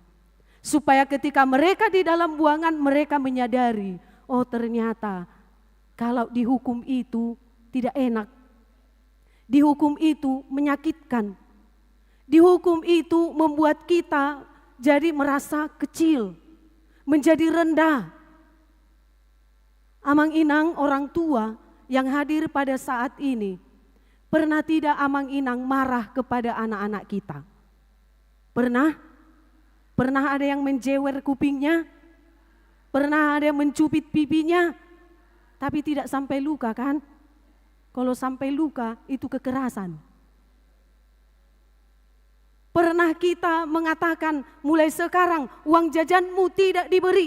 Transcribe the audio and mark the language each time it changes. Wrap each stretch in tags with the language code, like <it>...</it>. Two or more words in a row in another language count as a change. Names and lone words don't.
<id>Supaya ketika mereka di dalam buangan mereka menyadari, oh ternyata kalau dihukum itu tidak enak. Dihukum itu menyakitkan. Dihukum itu membuat kita jadi merasa kecil, menjadi rendah.</id> <bbc>Amang inang</bbc> <id>orang tua yang hadir pada saat ini, pernah tidak</id> <bbc>amang inang</bbc> <id>marah kepada anak-anak kita? Pernah? Pernah ada yang menjewer kupingnya? Pernah ada yang mencubit pipinya? Tapi tidak sampai luka kan? Kalau sampai luka itu kekerasan. Pernah kita mengatakan mulai sekarang uang jajanmu tidak diberi?</id>